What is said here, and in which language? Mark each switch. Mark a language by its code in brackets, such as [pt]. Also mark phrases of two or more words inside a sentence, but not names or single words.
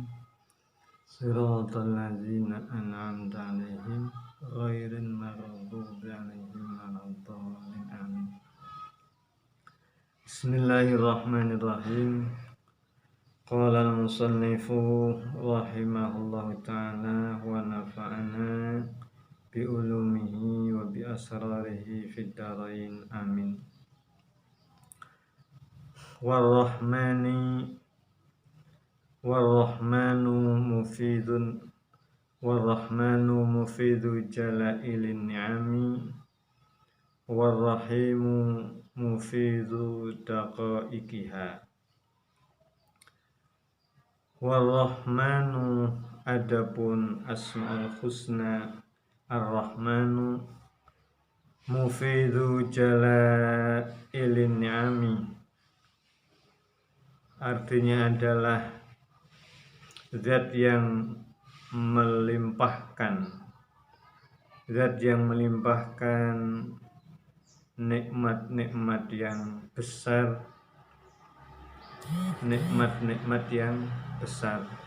[ar] صراط الذين أنعمت عليهم غير المغضوب عليهم ولا الضالين. Amin. بسم الله الرحمن الرحيم. قال المصنف رحمه الله تعالى ونفعنا بعلومه وبأسراره في الدارين. آمين. والرحمن مفيد جلائل النعم والرحيم مفيد دقائقها. Warrahmanu adapun أسماء الحسنى الرحمن مفيد جلائل النعم [id] artinya adalah zat yang melimpahkan nikmat-nikmat yang besar, nikmat-nikmat yang besar.